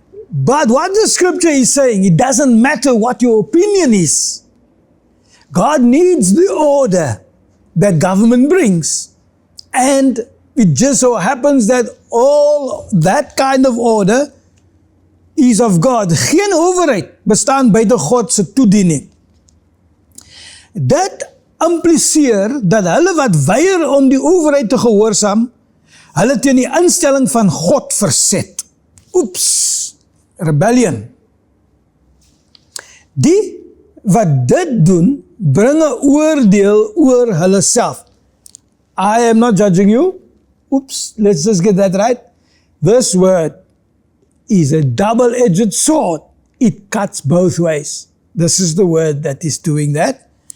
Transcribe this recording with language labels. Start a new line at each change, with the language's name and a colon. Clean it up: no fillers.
English: But what the scripture is saying, it doesn't matter what your opinion is. God needs the order that government brings. And it just so happens that all that kind of order is of God.
Afrikaans: Geen owerheid bestaan buite God se toediening. Dit impliseer dat hulle wat weier om die owerheid te gehoorsaam, hulle teen die instelling van God verset. Oeps, rebellion. Die wat dit doen, bring 'n oordeel oor hulle self.
English: I am not judging you. Oops, let's just get that right. This word is a double-edged sword. It cuts both ways. This is the word that is doing that.